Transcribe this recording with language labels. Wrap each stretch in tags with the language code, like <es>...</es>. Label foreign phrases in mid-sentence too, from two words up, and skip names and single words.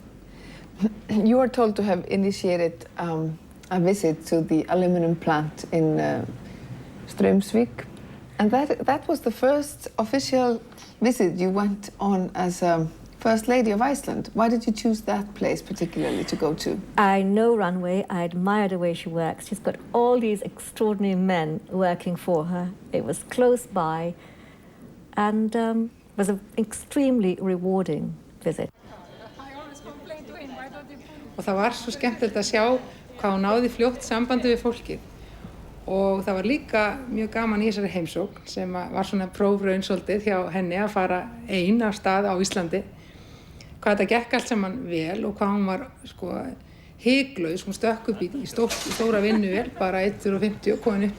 <en>You are told to have initiated a visit to the aluminum plant in Straumsvík, and that was the first official visit you went on as First Lady of Iceland. Why did you choose that place particularly to go to? I know Runway. I admire the way she works. She's got all these extraordinary men working for her. It was close by, and was an extremely rewarding visit.</en> <is>Og það var svo skemmtilegt að sjá hvað hún náði fljótt sambandi við fólkið. Og það var líka mjög gaman í þessari heimsókn sem var svona prófraun svolítið hjá henni að fara ein af stað á Íslandi. Hvað þetta gekk allt saman vel og hvað hún var sko hyglaus, hún stökk upp í stóra vinnuvél, bara 1,50 og komin upp</is>